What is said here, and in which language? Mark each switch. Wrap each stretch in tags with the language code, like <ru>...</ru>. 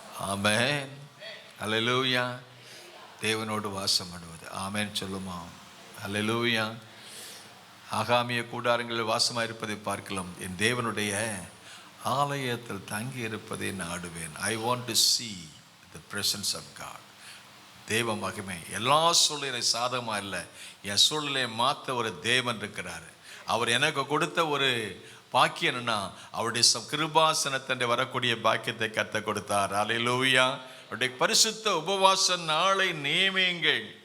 <ta>ஆமென், ஹல்லேலூயா. தேவனோடு வாசம் பண்ணுவது. ஆமென் சொல்லுமா? ஹல்லேலூயா. ஆகாமிய கூடாரங்களில் வாசமாக இருப்பதை பார்க்கலாம். என் தேவனுடைய ஆலயத்தில் தங்கி இருப்பதை நாடுவேன்.</ta> <en>I want to see the presence of God.</en> <ta>தேவ மகிமை. எல்லா சூழ்நிலை சாதகமாக இல்லை. என் சூழ்நிலையை மாற்ற ஒரு தேவன் இருக்கிறார். அவர் எனக்கு கொடுத்த ஒரு பாக்கியம் என்னன்னா, அவருடைய கிருபாசனத்தண்டை வரக்கூடிய பாக்கியத்தை கர்த்தர் கொடுத்தார். ஹல்லேலூயா. அவருடைய பரிசுத்த உபவாச நாளை நியமியுங்கள்.</ta>